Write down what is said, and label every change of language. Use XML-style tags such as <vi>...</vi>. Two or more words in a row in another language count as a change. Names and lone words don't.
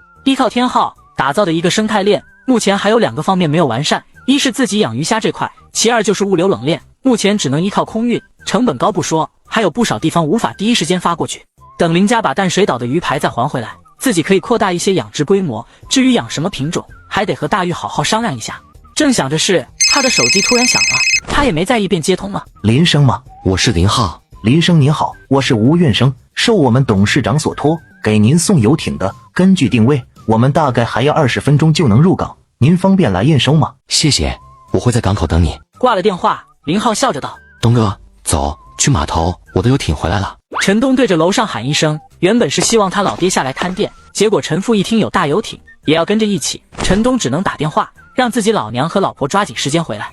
<zh>依靠天昊打造的一個生態鏈，目前還有2個方面沒有完善，一是自己養魚蝦這塊，其二就是物流冷鏈，目前只能依靠空運，成本高不說，還有不少地方無法第一時間發過去。等林家把淡水島的魚排再還回來，自己可以擴大一些養殖規模，至於養什麼品種，還得和大玉好好商量一下。正想着事，他的手機突然響了，他也沒在意便接通了。林生嗎？我是林浩。林生您好，我是吳運生，受我們董事長所託，給您送遊艇的。根據定位，我們大概還要20分鐘就能入港，您方便來驗收嗎？謝謝，我會在港口等你。掛了電話，林浩笑着道： 東哥，走，去碼頭，我的遊艇回來了。陳東對着樓上喊一聲，原本是希望他老爹下來看店，結果陳父一聽有大遊艇，也要跟着一起，陳東只能打電話讓自己老娘和老婆抓緊時間回來。</zh>